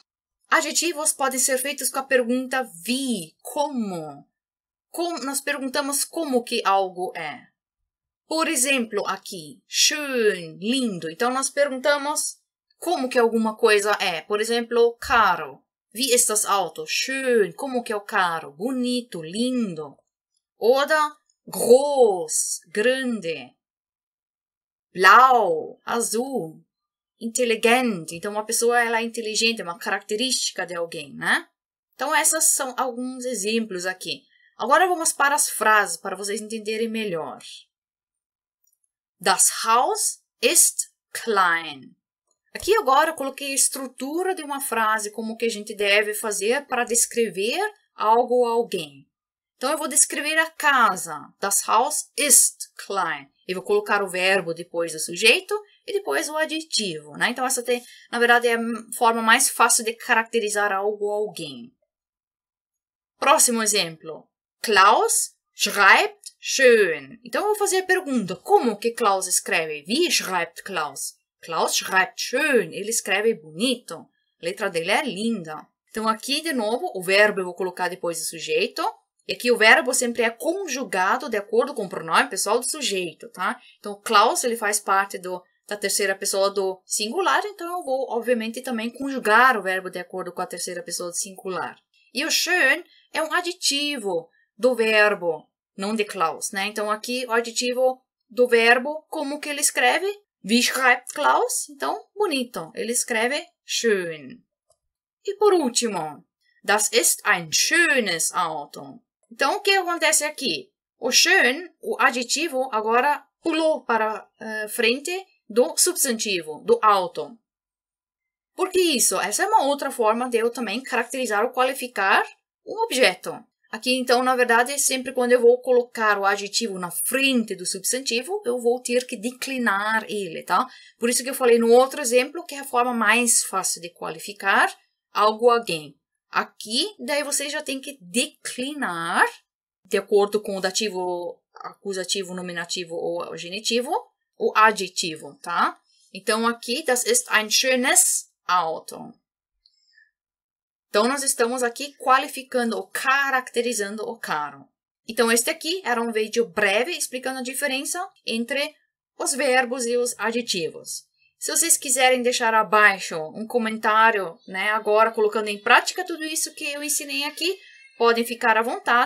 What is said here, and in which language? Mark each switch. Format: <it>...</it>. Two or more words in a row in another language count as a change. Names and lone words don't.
<pt>Adjetivos podem ser feitos com a pergunta wie, como. Nós perguntamos como que algo é. Por exemplo, aqui, schön, lindo. Então, nós perguntamos como que alguma coisa é. Por exemplo, caro.</pt> <de>Wie ist das Auto? Schön.</de> <pt>Como que é o carro? Bonito, lindo.</pt> <de>Oder groß,</de> <pt>grande. Blau, azul. Inteligente. Então, uma pessoa ela é inteligente, é uma característica de alguém, né? Então, esses são alguns exemplos aqui. Agora vamos para as frases, para vocês entenderem melhor.</pt> <de>Das Haus ist klein.</de> <pt>Aqui agora eu coloquei a estrutura de uma frase, como que a gente deve fazer para descrever algo ou alguém. Então, eu vou descrever a casa.</pt> <de>Das Haus ist klein.</de> <pt>Eu vou colocar o verbo depois do sujeito e depois o adjetivo, né? Então, essa, na verdade, é a forma mais fácil de caracterizar algo ou alguém. Próximo exemplo.</pt> <de>Klaus schreibt schön.</de> <pt>Então, eu vou fazer a pergunta. Como que Klaus escreve?</pt> <de>Wie schreibt Klaus? Klaus schreibt schön.</de> <pt>Ele escreve bonito. A letra dele é linda. Então, aqui, de novo, o verbo eu vou colocar depois do sujeito. E aqui o verbo sempre é conjugado de acordo com o pronome pessoal do sujeito, tá? Então, Klaus, ele faz parte da terceira pessoa do singular. Então, eu vou, obviamente, também conjugar o verbo de acordo com a terceira pessoa do singular. E o schön é um adjetivo do verbo, não de Klaus, né? Então, aqui o adjetivo do verbo, como que ele escreve?</pt> <de>Wie schreibt Klaus?</de> <pt>Então, bonito. Ele escreve schön. E por último,</pt> <de>das ist ein schönes Auto.</de> <pt>Então, o que acontece aqui? O schön, o adjetivo, agora pulou para frente do substantivo, do auto. Por que isso? Essa é uma outra forma de eu também caracterizar ou qualificar um objeto. Aqui, então, na verdade, sempre quando eu vou colocar o adjetivo na frente do substantivo, eu vou ter que declinar ele, tá? Por isso que eu falei no outro exemplo, que é a forma mais fácil de qualificar algo ou alguém. Aqui, daí você já tem que declinar, de acordo com o dativo, acusativo, nominativo ou genitivo, o adjetivo, tá? Então, aqui,</pt> <de>das ist ein schönes Auto.</de> <pt>Então, nós estamos aqui qualificando ou caracterizando o carro. Então, este aqui era um vídeo breve explicando a diferença entre os verbos e os adjetivos. Se vocês quiserem deixar abaixo um comentário, né, agora colocando em prática tudo isso que eu ensinei aqui, podem ficar à vontade.</pt>